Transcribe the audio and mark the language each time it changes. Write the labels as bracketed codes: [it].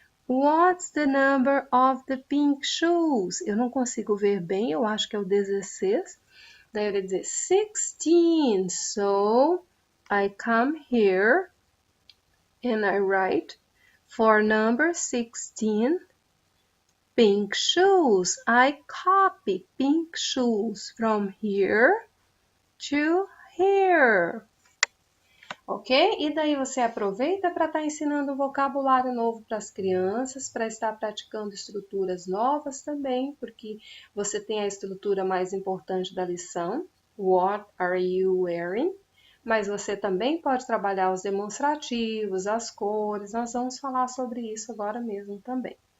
[en] What's the number of the pink shoes? [pt] Eu não consigo ver bem, eu acho que é o 16. Daí eu ia dizer 16. [en] So, I come here and I write for number 16, pink shoes. I copy pink shoes from here to here. Ok? [pt] E daí você aproveita para estar ensinando um vocabulário novo para as crianças, para estar praticando estruturas novas também, porque você tem a estrutura mais importante da lição, [en] What are you wearing? [pt] Mas você também pode trabalhar os demonstrativos, as cores, nós vamos falar sobre isso agora mesmo também.